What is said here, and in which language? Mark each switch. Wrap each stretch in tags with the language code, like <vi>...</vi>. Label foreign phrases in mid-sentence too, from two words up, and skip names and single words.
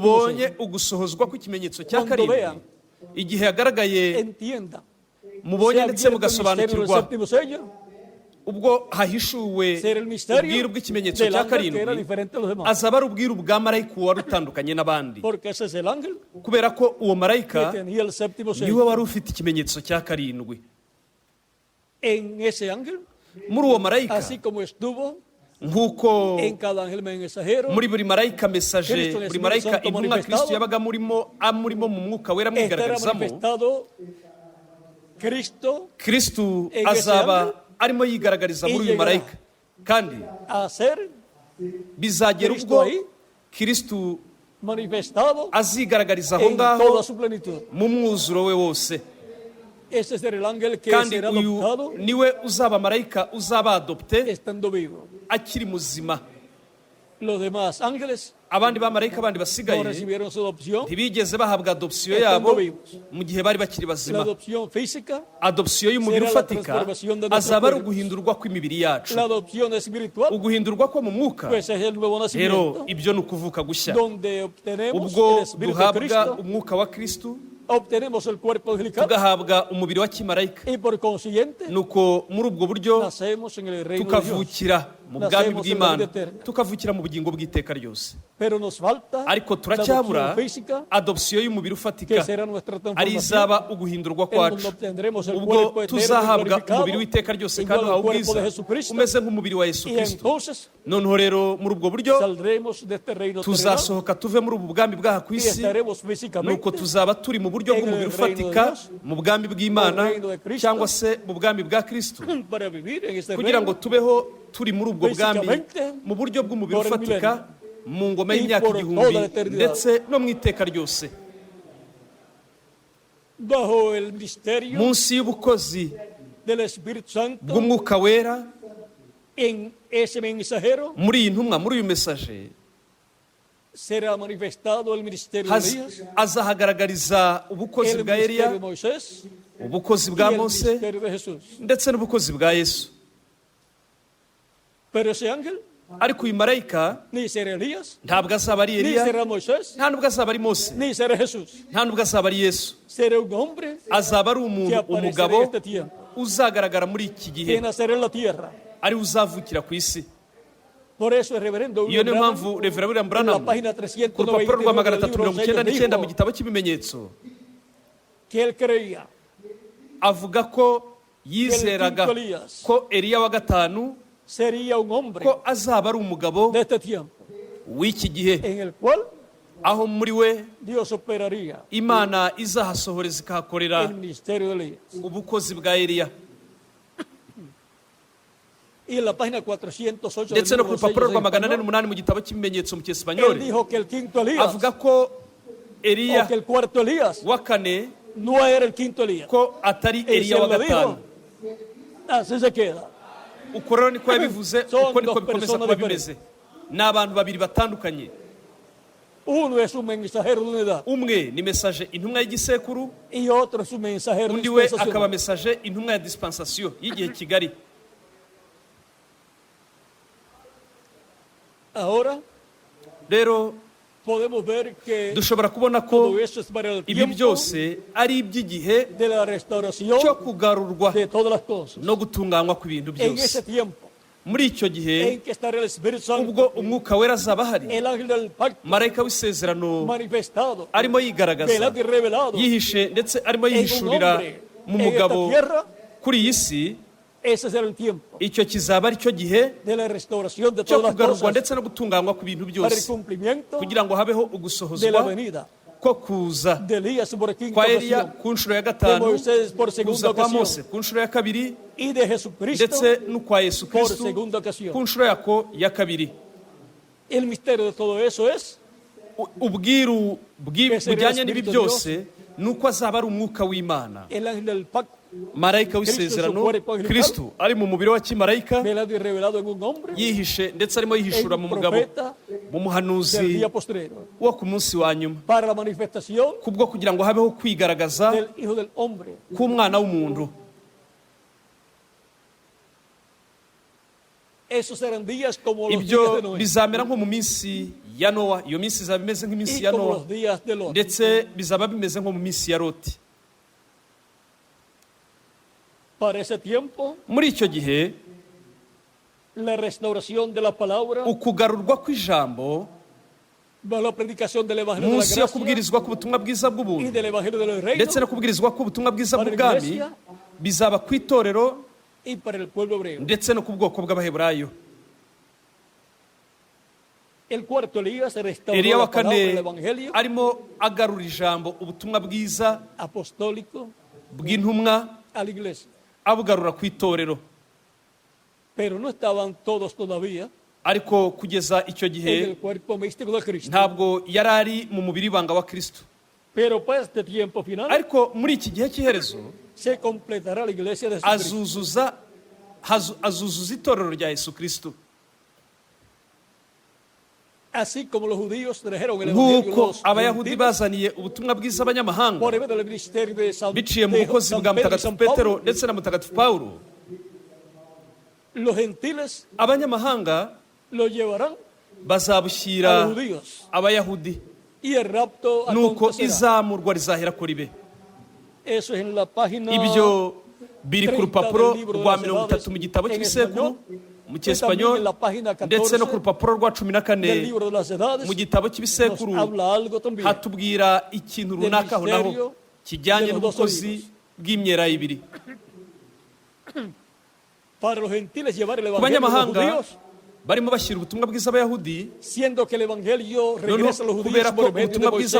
<rw>mubonye</rw> <es>sello,</es> <rw>ugusohozwa kw'ikimenyetso cya</rw> <es>Cuando</es> <rw>karindwi,</rw> <es>vean,</es> <rw>igihe yagaragaye</rw> <es>entiendan,</es> <rw>mubonye</rw> <es>se</es> <rw>ndetse</rw> <es>abierto el misterio del</es> <rw>mugasobanukirwa</rw> <es>séptimo sello,</es> <rw>ubwo hahishuwe</rw> <es>ser el misterio</es> <rw>ubwiru bw'ikimenyetso</rw> <es>del</es> <rw>cya</rw> <es>ángel que era</es> <rw>karindwi,</rw> <es>diferente a los demás.</es> <rw>azaba ari ubwiru bwa marayika wari utandukanye n'abandi,</rw> <es>Porque ese es el ángel</es> <rw>kubera ko uwo</rw> <es>que</es> <rw>marayika</rw> <es>tenía el séptimo</es> <rw>niwe</rw> <es>sello.</es> <rw>wari ufite ikimenyetso cya karindwi.</rw> <es>En ese ángel,</es> <rw>muri uwo marayika,</rw> <es>así como estuvo</es> <rw>nk'uko</rw> <es>en cada ángel mensajero,</es> <rw>muri buri marayika mesaje,</rw> <es>Cristo, el</es> <rw>buri</rw> <es>Espíritu</es> <rw>marayika</rw> <es>Santo</es> <rw>intumwa</rw> <es>manifestado,</es> <rw>kristo yabaga amurimo mu mwuka wera</rw> <es>estará</es> <rw>amwigaragarizamo,</rw> <es>manifestado Cristo</es> <rw>kristo</rw> <es>en ese</es> <rw>azaba</rw> <es>ángel,</es> <rw>arimo yigaragariza muri uyu</rw> <es>y llegará</es> <rw>marayika, kandi</rw> <es>a ser</es> <rw>bizagera Kristo ubwo</rw> <es>ahí,</es> <rw>kristo</rw> <es>manifestado</es> <rw>azigaragariza aho</rw> <es>en toda</es> <rw>ngaho</rw> <es>su plenitud.</es> <rw>mu mwuzuro we wose.</rw> <es>Ese será el ángel que</es> <rw>kandi</rw> <es>será</es> <rw>uyu</rw> <es>adoptado</es> <rw>niwe uzaba marayika uzaba adopte</rw> <es>estando vivo.</es> <rw>akiri muzima.</rw> <es>Los demás ángeles</es> <rw>abandi bamarayika bandi</rw> <es>no</es> <rw>basigaye</rw> <es>recibieron su adopción,</es> <rw>ntibigeze bahabwa adopsiyo</rw> <es>Estando</es> <rw>yabo</rw> <es>vivos.</es> <rw>mu gihe bari bakiri</rw> <es>la</es> <rw>bazima.</rw> <es>adopción física,</es> <rw>adopsiyo y'umubiri</rw> <es>será la</es> <rw>ufatika</rw> <es>transformación de nuestros</es> <rw>azaba ari</rw> <es>cuerpos.</es> <rw>uguhindurwa kw'imibiri yacu,</rw> <es>la adopción espiritual,</es> <rw>uguhindurwa ko mu mwuka,</rw> <es>pues es el nuevo</es> <rw>rero</rw> <es>nacimiento,</es> <rw>ibyo ni ukuvuka gushya,</rw> <es>donde obtenemos</es> <rw>ubwo</rw> <es>el Espíritu de</es> <rw>duhabwa</rw> <es>Cristo,</es> <rw>umwuka wa kristo,</rw> <es>obtenemos el cuerpo angelical</es> <rw>tugahabwa umubiri wa kimarayika,</rw> <es>y por consiguiente</es> <rw>nuko muri ubwo buryo</rw> <es>nacemos en el reino de Dios.</es> <rw>tukavukira mu bwami</rw> <es>Nacemos en la</es> <rw>bw'Imana,</rw> <es>vida eterna.</es> <rw>tukavukira mu bugingo bw'iteka ryose.</rw> <es>Pero nos falta</es> <rw>ariko</rw> <es>la</es> <rw>turacyabura</rw> <es>adopción física,</es> <rw>adopsiyo y'umubiri</rw> <es>que</es> <rw>ufatika,</rw> <es>será nuestra</es> <rw>ari</rw> <es>transformación,</es> <rw>izaba uguhindurwa</rw> <es>en donde</es> <rw>kwacu,</rw> <es>obtendremos el</es> <rw>ubwo</rw> <es>cuerpo eterno</es> <rw>tuzahabwa</rw> <es>glorificado,</es> <rw>umubiri w'iteka ryose</rw> <es>igual</es> <rw>kandi</rw> <es>al</es> <rw>uhawe</rw> <es>cuerpo</es> <rw>ubwiza</rw> <es>de Jesucristo,</es> <rw>umeze nk'umubiri wa Yesu</rw> <es>y</es> <rw>Kristo.</rw> <es>entonces</es> <rw>noneho rero muri ubwo buryo</rw> <es>saldremos de este reino terrenal</es> <rw>tuzasohoka tuve muri ubu bwami bw'aha ku</rw> <es>y</es> <rw>isi,</rw> <es>estaremos físicamente</es> <rw>nuko tuzaba turi mu buryo</rw> <es>en</es> <rw>bw'umubiri</rw> <es>el reino de</es> <rw>ufatika,</rw> <es>Dios,</es> <rw>mu bwami bw'Imana</rw> <es>el reino de Cristo,</es> <rw>cyangwa se mu bwami bwa Kristo,</rw> <es>para vivir en este</es> <rw>kugira ngo</rw> <es>reino</es> <rw>tubeho turi muri ubwo bwami</rw> <es>físicamente</es> <rw>mu buryo bw'umubiri</rw> <es>por el</es> <rw>ufatika, mu ngoma</rw> <es>y</es> <rw>y'imyaka</rw> <es>por</es> <rw>igihumbi</rw> <es>toda la eternidad.</es> <rw>ndetse no mu iteka ryose,</rw> <es>bajo el misterio</es> <rw>munsi y'ubukozi</rw> <es>del Espíritu Santo</es> <rw>bw'umwuka wera.</rw> <es>en ese mensajero</es> <rw>muri iyi ntumwa, muri uyu mesaje</rw> <es>será manifestado el ministerio de Elías,</es> <rw>azahagaragariza ubukozi</rw> <es>el</es> <rw>bwa</rw> <es>ministerio</es> <rw>Eliya,</rw> <es>de Moisés</es> <rw>ubukozi</rw> <es>y</es> <rw>bwa</rw> <es>el</es> <rw>Mose</rw> <es>ministerio de Jesús.</es> <rw>ndetse n'ubukozi bwa Yesu.</rw> <es>Pero ese ángel</es> <rw>ariko uyu marayika</rw> <es>ni será Elías,</es> <rw>ntabwo azaba ari</rw> <es>ni</es> <rw>Eliya,</rw> <es>será Moisés,</es> <rw>nta nubwo azaba ari Mose,</rw> <es>ni será Jesús.</es> <rw>nta nubwo azaba ari Yesu.</rw> <es>Será un hombre</es> <rw>azaba ari</rw> <es>que</es> <rw>umuntu,</rw> <es>aparecerá</es> <rw>umugabo</rw> <es>en este tiempo,</es> <rw>uzagaragara muri iki gihe,</rw> <es>que nacerá en la tierra.</es> <rw>ari uzavukira ku isi.</rw> <es>Por eso el reverendo</es> <rw>iyo niyo</rw> <es>Branham,</es> <rw>mpamvu Rev. William</rw> <es>en la</es> <rw>Branham</rw> <es>página</es> <rw>ku rupapuro rwa</rw> <es>399 del libro</es> <rw>399 mu</rw> <es>Sellos,</es> <rw>gitabo cy'ibimenyetso</rw> <es>que él creía</es> <rw>avuga ko yizeraga</rw> <es>quinto Elías</es> <rw>ko Eliya wa gatanu</rw> <es>sería un hombre</es> <rw>ko azaba ari umugabo</rw> <es>de este tiempo,</es> <rw>w'iki gihe,</rw> <es>en el cual</es> <rw>aho muri we</rw> <es>Dios operaría</es> <rw>Imana izahasohoreza ikahakorera</rw> <es>el ministerio de Elías.</es> <rw>ubukozi bwa Eliya.</rw> <es>Y en la página 408 del</es> <rw>ndetse no ku</rw> <es>libro</es> <rw>rupapuro</rw> <es>Sellos</es> <rw>rwa</rw> <es>en español,</es> <rw>408 mu gitabo cy'ibimenyetso mu</rw> <es>él</es> <rw>cyesipanyoli</rw> <es>dijo que el quinto Elías</es> <rw>avuga ko</rw> <es>o</es> <rw>Eliya</rw> <es>que el cuarto Elías</es> <rw>wa kane</rw> <es>no era el quinto Elías.</es> <rw>ko atari</rw> <es>Él</es> <rw>Eliya</rw> <es>se</es> <rw>wa</rw> <es>lo</es> <rw>gatanu.</rw> <es>dijo, así se queda.</es> <rw>uko rero niko yabivuze,</rw> <es>Son</es> <rw>uko niko</rw> <es>dos</es> <rw>bikomeza</rw> <es>personas</es> <rw>kuba bimeze. ni abantu babiri batandukanye.</rw> <es>Uno es un mensajero de una edad</es> <rw>umwe ni mesaje intumwa y'igisekuru,</rw> <es>y otro es un mensajero</es> <rw>undi we akaba</rw> <es>dispensacional.</es> <rw>mesaje intumwa ya dispensation y'igihe kigari.</rw> <es>Ahora</es> <rw>rero</rw> <es>podemos ver que</es> <rw>dushobora kubona ko</rw> <es>todo eso es para el</es> <rw>ibi</rw> <es>tiempo</es> <rw>byose ari iby'igihe</rw> <es>de la restauración</es> <rw>cyo kugarurwa</rw> <es>de todas las cosas.</es> <rw>no gutunganywa kw'ibintu</rw> <es>En ese</es> <rw>byose.</rw> <es>tiempo</es> <rw>muri icyo gihe</rw> <es>en que estará el Espíritu Santo,</es> <rw>ubwo umwuka wera azaba ahari,</rw> <es>el ángel del pacto</es> <rw>marayika w'isezerano</rw> <es>manifestado,</es> <rw>arimo yigaragaza,</rw> <es>velado y revelado</es> <rw>yihishe ndetse arimo</rw> <es>en un</es> <rw>yihishurira</rw> <es>hombre</es> <rw>mu</rw> <es>en</es> <rw>mugabo</rw> <es>esta tierra.</es> <rw>kuri iyi si.</rw> <es>Ese será el tiempo</es> <rw>icyo kizaba ari cyo gihe</rw> <es>de la restauración de</es> <rw>cyo</rw> <es>todas las</es> <rw>kugarurwa</rw> <es>cosas</es> <rw>ndetse no gutunganywa kw'ibintu</rw> <es>para el</es> <rw>byose,</rw> <es>cumplimiento</es> <rw>kugira ngo habeho</rw> <es>de la</es> <rw>ugusohozwa</rw> <es>venida</es> <rw>ko kuza</rw> <es>de Elías por quinta</es> <rw>kwa Eliya</rw> <es>ocasión,</es> <rw>ku nshuro ya</rw> <es>de</es> <rw>gatanu,</rw> <es>Moisés por segunda</es> <rw>kuza kwa</rw> <es>ocasión</es> <rw>Mose ku nshuro ya kabiri,</rw> <es>y de Jesucristo</es> <rw>ndetse n'ukwa Yesu</rw> <es>por</es> <rw>Kristo</rw> <es>segunda</es> <rw>ku</rw> <es>ocasión.</es> <rw>nshuro yako ya kabiri.</rw> <es>El misterio de todo eso es</es> <rw>ubwiru</rw> <es>Que será</es> <rw>bujyanye</rw> <es>el</es> <rw>n'ibi</rw> <es>Espíritu de</es> <rw>byose ni uko azaba ari umwuka w'Imana,</rw> <es>el ángel del pacto</es> <rw>marayika w'isezerano, Kristo ari mu mubiri wa kimarayika,</rw> <es>velado y revelado en un hombre,</es> <rw>yihishe ndetse arimo</rw> <es>en</es> <rw>yihishura mu</rw> <es>un</es> <rw>mugabo</rw> <es>profeta,</es> <rw>mu muhanuzi</rw> <es>del día postrero,</es> <rw>wo ku munsi wa nyuma,</rw> <es>para la manifestación</es> <rw>kubwo kugira ngo habeho kwigaragaza</rw> <es>del Hijo del Hombre.</es> <rw>k'umwana w'umuntu.</rw> <es>Esos serán días como los días</es> <rw>Ibyo</rw> <es>de Noé</es> <rw>bizamera nko mu minsi ya Nowa. Iyo minsi izaba imeze nk'iminsi</rw> <es>y</es> <rw>ya</rw> <es>como</es> <rw>Nowa,</rw> <es>los días de Lot.</es> <rw>ndetse bizaba bimeze nko mu minsi ya Loti.</rw> <es>Para ese tiempo,</es> <rw>Muri icyo gihe</rw> <es>la restauración de la palabra,</es> <rw>ukugarurwa kw'ijambo</rw> <es>la predicación del Evangelio de la</es> <rw>munsi yo</rw> <es>gracia</es> <rw>kubwirizwa k'ubutumwa bwiza</rw> <es>y</es> <rw>bw'ubuntu</rw> <es>del Evangelio del reino</es> <rw>ndetse no kubwirizwa k'ubutumwa bwiza bw'ubwami bizaba ku itorero</rw> <es>y para el pueblo hebreo.</es> <rw>ndetse no ku bwoko bw'abaheburayo.</rw> <es>El cuarto Elías restauró</es> <rw>Eliya wa</rw> <es>la palabra del</es> <rw>kane</rw> <es>Evangelio</es> <rw>arimo agarura ijambo, ubutumwa bwiza</rw> <es>apostólico</es> <rw>bw'intumwa,</rw> <es>a la iglesia.</es> <rw>abugarura ku itorero.</rw> <es>Pero no estaban todos todavía</es> <rw>Ariko kugeza icyo</rw> <es>en</es> <rw>gihe</rw> <es>el cuerpo místico de Cristo.</es> <rw>ntabwo yari ari mu mubiri w'ibanga wa Kristo.</rw> <es>Pero para este tiempo final</es> <rw>Ariko muri iki gihe cy'iherezo</rw> <es>se completará la iglesia de Jesucristo.</es> <rw>azuzuza itorero rya Yesu Kristo.</rw> <es>Así como los judíos trajeron el evangelio</es> <rw>Nk'uko</rw> <es>los</es> <rw>abayahudi</rw> <es>gentiles,</es> <rw>bazaniye ubutumwa bwiza abanyamahanga</rw> <es>por medio del ministerio de San,</es> <rw>biciye mu</rw> <es>de</es> <rw>bukozi</rw> <es>San</es> <rw>bwa</rw> <es>Pedro y</es> <rw>mutagatifu</rw> <es>San</es> <rw>Petero</rw> <es>Pablo,</es> <rw>ndetse na mutagatifu Pawulo,</rw> <es>los gentiles</es> <rw>abanyamahanga</rw> <es>lo llevarán a</es> <rw>bazabushyira</rw> <es>los judíos</es> <rw>abayahudi,</rw> <es>y el rapto</es> <rw>nuko</rw> <es>acontecerá.</es> <rw>izamurwa rizahera kuri be.</rw> <es>Eso es en la página</es> <rw>Ibyo biri ku</rw> <es>30</es> <rw>rupapuro</rw> <es>del libro de</es> <rw>rwa</rw> <es>las</es> <rw>30 mu gitabo</rw> <es>en</es> <rw>cy'ibisekuru</rw> <es>español,</es> <rw>mu</rw> <es>y también</es> <rw>cyesipanyol</rw> <es>en la página 14</es> <rw>ndetse no ku rupapuro rwa 14</rw> <es>del libro de las edades</es> <rw>mu gitabo</rw> <es>nos</es> <rw>cy'ibisekuru</rw> <es>habla algo también</es> <rw>hatubwira ikintu</rw> <es>del</es> <rw>runaka aho naho</rw> <es>misterio</es> <rw>kijyanye</rw> <es>de los dos</es> <rw>n'ubukozi</rw> <es>olivos.</es> <rw>bw'imyelayo ibiri.</rw> <es>para los gentiles llevar el</es> <rw>Ku</rw> <es>evangelio a los</es> <rw>banyamahanga</rw> <es>judíos,</es> <rw>barimo bashyira ubutumwa bwiza abayahudi,</rw> <es>siendo que el evangelio</es> <rw>noneho</rw> <es>regresa a los</es> <rw>kubera</rw> <es>judíos</es> <rw>ko</rw> <es>por medio de</es> <rw>ubutumwa bwiza</rw>